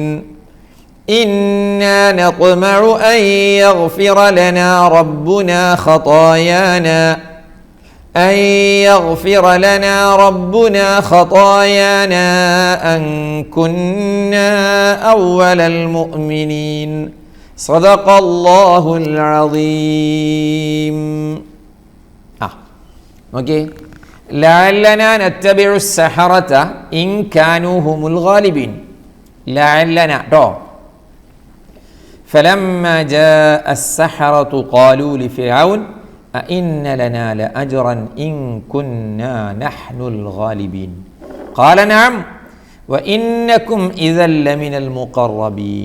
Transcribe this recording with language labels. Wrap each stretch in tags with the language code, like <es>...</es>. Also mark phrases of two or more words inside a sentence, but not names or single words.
<ar>إنا نطمع أن يغفر لنا ربنا خطايانا أن كنا أول المؤمنين. صدق الله العظيم. ഓക്കെ. لعلنا نتبع السحرة إن كانوا هم الغالبين.</ar> <ml>ലഅല്ലനാ ട്ടോ.</ml> <ar>فلما جاء السحرة قالوا لفرعون أئن لنا لأجرا إن كنا نحن الغالبين. قال نعم وإنكم إذا لمن المقربين.</ar>